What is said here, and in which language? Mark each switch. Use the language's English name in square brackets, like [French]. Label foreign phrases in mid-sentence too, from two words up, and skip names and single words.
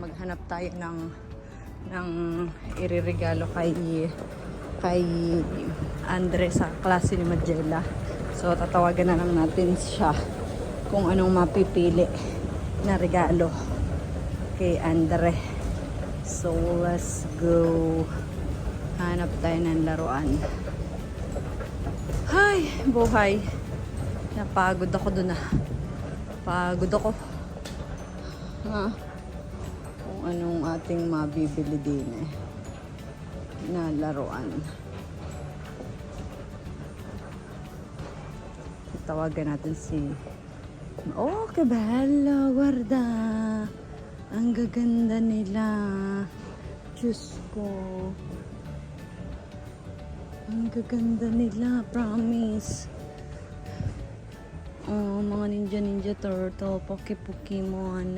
[Filipino] Maghanap tayo ng iririgalo kay Andre sa klase ni Magella. So tatawagan na lang natin siya kung anong mapipili na regalo kay Andre. [English] So let's go. [Filipino] Hanap tayo ng laruan. Ay, buhay. Napagod ako dun ah. Pagod ako. Ha? Kung anong ating mabibili din na laruan. Tawagan natin si... [Italian] Oh, que bello! Guarda! [Filipino] Ang gaganda nila. Diyos ko. Ang gaganda nila, promise. Oh, mga ninja turtle, Pokemon.